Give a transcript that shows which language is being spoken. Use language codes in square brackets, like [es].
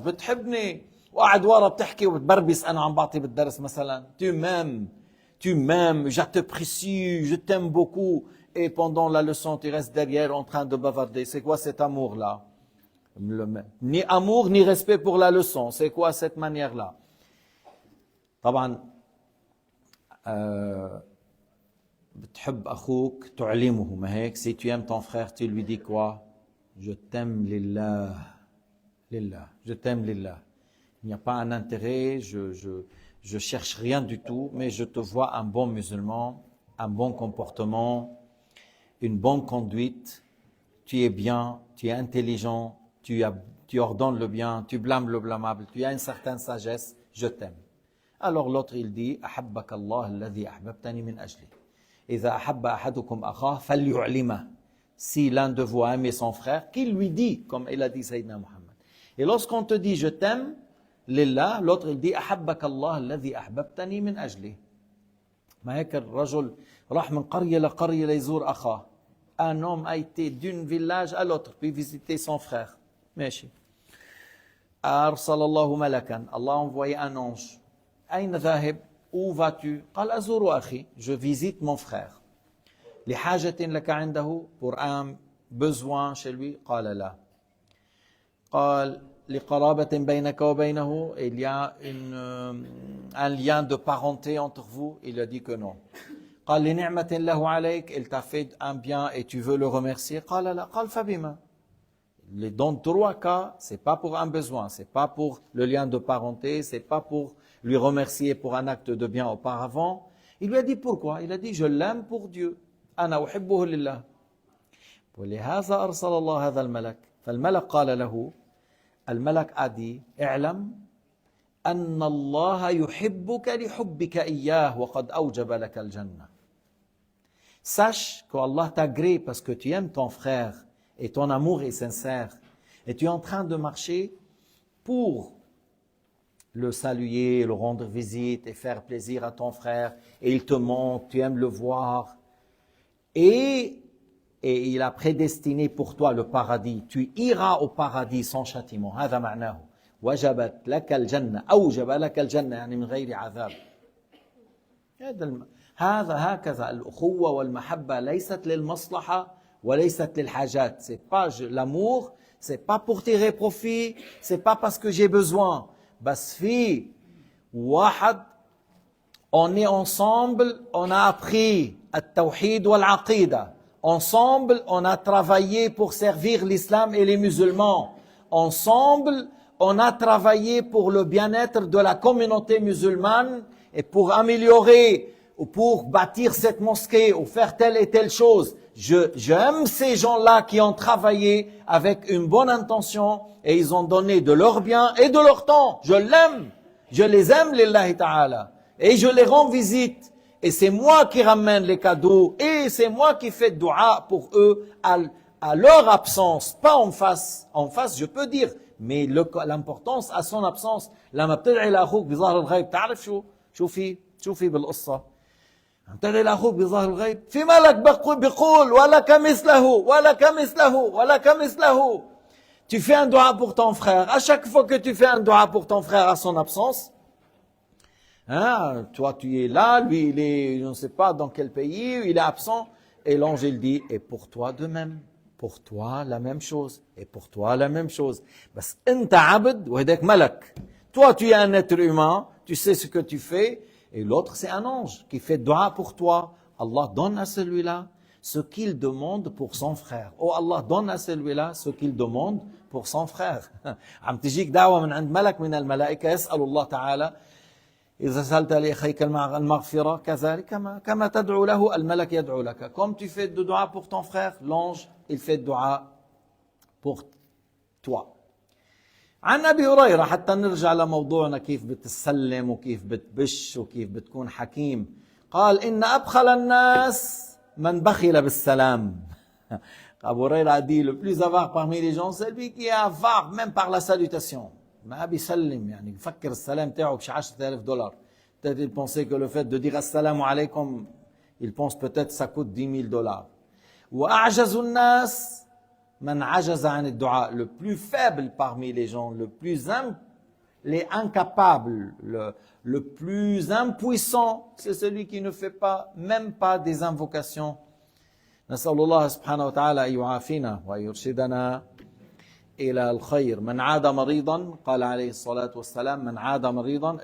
[ar] بتحبني وقاعد ورا بتحكي وبتبربس أنا عم بعطي بالدرس مثلا. [fr] Tu m'aimes, je t'apprécie, je t'aime beaucoup. Et pendant la leçon tu restes derrière en train de bavarder. C'est quoi cet amour-là? Ni amour ni respect pour la leçon. C'est quoi cette manière-là? [ar] طبعا بتحب أخوك تعلمه ما هيك. [fr] Si tu aimes ton frère, tu lui dis quoi? Je t'aime lillah. Lillah. Je t'aime lillah. Il n'y a pas un intérêt, je cherche rien du tout, mais je te vois un bon musulman, un bon comportement, une bonne conduite. Tu es bien, tu es intelligent. Tu ordonnes le bien, tu blâmes le blâmable, tu as une certaine sagesse, je t'aime. Alors l'autre il dit, [ar] أحبك الله الذي أحببتني من أجله. إذا أحب أحدكم أخاه فليعلمه. [fr] Si l'un de vous a aimé son frère, qu'il lui dit, comme il a dit Sayyidina Muhammad. Et lorsqu'on te dit je t'aime, lillah, l'autre il dit [ar] أحبك الله الذي أحببتني من أجله. ما هيك الرجل راح من قرية لقرية ليزور أخاه. [fr] un homme a été d'un village à l'autre, puis visiter son frère. [ar] ماشي. أرسل الله ملكا. [fr] Allah a envoyé un ange. [ar] أين ذاهب? [fr] Où vas-tu? [ar] قال أزور أخي. [fr] Je visite mon frère. [ar] لحاجة لك عنده? [fr] Pour un besoin chez lui? [ar] قال لا. قال لقرابة بينك وبينه? [fr] Il y a un lien de parenté entre vous? Il a dit que non. [ar] قال لنعمة له عليك? [fr] Il t'a fait un bien et tu veux le remercier? [ar] قال لا. قال فبما? [fr] Dans trois cas, c'est pas pour un besoin, c'est pas pour le lien de parenté, c'est pas pour lui remercier pour un acte de bien auparavant. Il lui a dit pourquoi? Il a dit je l'aime pour Dieu. [ar] أنا أحبه لله. ولهذا أرسل الله هذا الملك. فالملك قال له, الملك [fr] a dit, [ar] اعلم أن الله يحبك لحبك إياه وقد أوجب لك الجنة. [fr] Sache qu'Allah t'agrée parce que tu aimes ton frère et ton amour est sincère et tu es en train de marcher pour le saluer, le rendre visite et faire plaisir à ton frère et il te manque, tu aimes le voir et il a prédestiné pour toi le paradis. Tu iras au paradis sans châtiment. [ar] هذا معناه. وجبت لك الجنة. أوجب لك الجنة يعني من غير عذاب. هذا هكذا الأخوة والمحبة ليست للمصلحة وليست للحاجات. [fr] C'est pas l'amour, c'est pas pour tirer profit, c'est pas parce que j'ai besoin. [ar] بس في واحد, [fr] on est ensemble, on a appris [ar] التوحيد والعقيدة. [fr] Ensemble, on a travaillé pour servir l'islam et les musulmans. Ensemble, on a travaillé pour le bien-être de la communauté musulmane et pour améliorer ou pour bâtir cette mosquée ou faire telle et telle chose. J'aime ces gens-là qui ont travaillé avec une bonne intention et ils ont donné de leur bien et de leur temps. Je l'aime. Je les aime, lillahi ta'ala. Et je les rends visite. Et c'est moi qui ramène les cadeaux et c'est moi qui fais dua pour eux à leur absence, pas en face. En face, je peux dire, mais l'importance à son absence. [ar] لما بتدعي لأخوك بظهر الغيب تعرف شو في بالقصة. لما بتدعي لأخوك بظهر الغيب في ملك بيقول ولك مثله ولك مثله ولك مثله. [fr] Tu fais un dua pour ton frère. À chaque fois que tu fais un dua pour ton frère à son absence, hein, toi tu es là, lui il est, je ne sais pas dans quel pays, il est absent, et l'ange il dit, et pour toi de même, pour toi la même chose, et pour toi la même chose. [ar] Bas anta abd wa hadak malak. [fr] Toi tu es un être humain, tu sais ce que tu fais, et l'autre c'est un ange qui fait dua pour toi. Allah donne à celui-là ce qu'il demande pour son frère. Oh Allah donne à celui-là ce qu'il demande pour son frère. [ar] عم تجيك دعوة من عند ملك من الملائكة يسأل الله تعالى إذا سألت لأخيك المغفرة كذلك كما تدعو له الملك يدعو لك. [fr] Comme tu fais de dua pour ton frère, l'ange il fait dua pour toi. [ar] عن أبي هريرة حتى نرجع لموضوعنا كيف بتسلم وكيف بتبش وكيف بتكون حكيم. قال إن أبخل الناس من بخل بالسلام. [fr] Abu Huraira a dit le plus avare parmi les gens c'est lui qui est avare même par la salutation. [ar] ما بيسلم يعني بفكر السلام تاعه بشي $10,000. [fr] Peut-être il pensait que le fait de dire assalamu alaykum, il pense peut-être ça coûte $10,000. [ar] وأعجز الناس من عجز عن الدعاء. [fr] Le plus faible parmi les gens, le plus les incapables, le plus impuissant, c'est celui qui ne fait pas, même pas des invocations. [ar] نسأل الله سبحانه وتعالى أن يعافينا ويرشدنا إلى الخير. من عاد مريضا قال عليه الصلاة والسلام من عاد مريضا.